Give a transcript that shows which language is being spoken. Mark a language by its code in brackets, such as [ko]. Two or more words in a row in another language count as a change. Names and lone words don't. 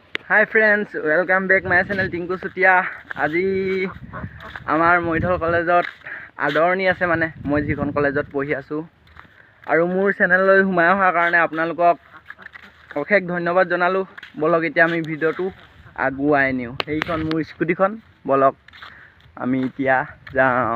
[en] Hi friends, welcome back my channel Tinku Sutia. [as] আজি আমাৰ মৈধল কলেজত আদৰণি আছে মানে মই যিখন কলেজত পঢ়ি আছো আৰু মোৰ চেনেললৈ সোমাই অহাৰ কাৰণে আপোনালোকক অশেষ ধন্যবাদ জনালো। বলক এতিয়া আমি ভিডিওটো আগুৱাই নিও। এইখন মোৰ স্কুটিখন, বলক আমি এতিয়া যাওঁ।